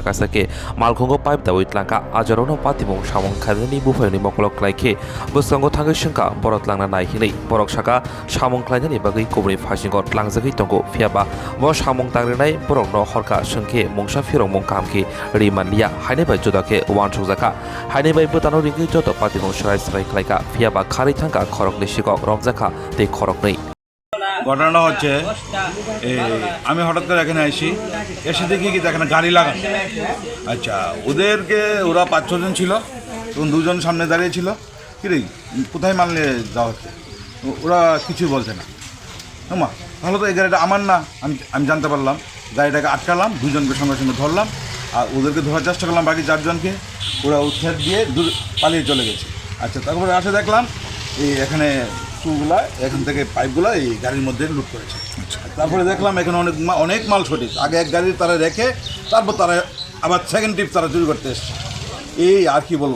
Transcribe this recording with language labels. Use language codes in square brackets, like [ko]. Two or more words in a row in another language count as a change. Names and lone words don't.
[trp] Kaisake Malkhongo Pipe Dawit Lanka Ajarono Patimong Shamong Kharini Bufayoni Mokolok Klaike Busango Thanga Shinka Borot Langna Nai Hili Borok Shaka Shamong Klaini Bagi Kobri Fashingot Langzaki Tongo Fiaba Bo Shamong Tangrinai Borok no Khorkha Shengke Mongsha Firong Mongkamki Rimanlia Haine Bai Jodake Wan Chuzaka Haine Bai Butano Ringi Jodo Patimong Shrai Srai Klaika Fiaba Khari Thanga Khoroknwi Shikok Romjakkha Te Khoroknwi [bn] ঘটনা হচ্ছে আমি হঠাৎ করে এখানে আসি এসে দেখি কি এখানে গাড়ি লাগানো আচ্ছা ওদেরকে ওরা ৫-৬ জন ছিল এবং 2 জন সামনে দাঁড়িয়ে ছিল কি রে কোথায় মাল নিয়ে যাওয়া হচ্ছে ওরা কিছু বলছে না মা তাহলে তো এই গাড়িটা আমার না আমি জানতে পারলাম গাড়িটাকে আটকালাম 2 জনকে সঙ্গে সঙ্গে ধরলাম আর ওদেরকে ধরার চেষ্টা করলাম বাকি 4 জনকে ওরা উৎখাত দিয়ে পালিয়ে চলে গেছে আচ্ছা তারপরে আসে দেখলাম এই এখানে চুগুলা এখান থেকে পাইপগুলো এই গাড়ির মধ্যে লুট করেছে তারপরে দেখলাম এখানে অনেক মাল সঠিক আগে এক গাড়ি তারা রেখে তারপর তারা আবার [en] second trip [bn] তারা চুরি করতে এসছে এই আর কি বলবো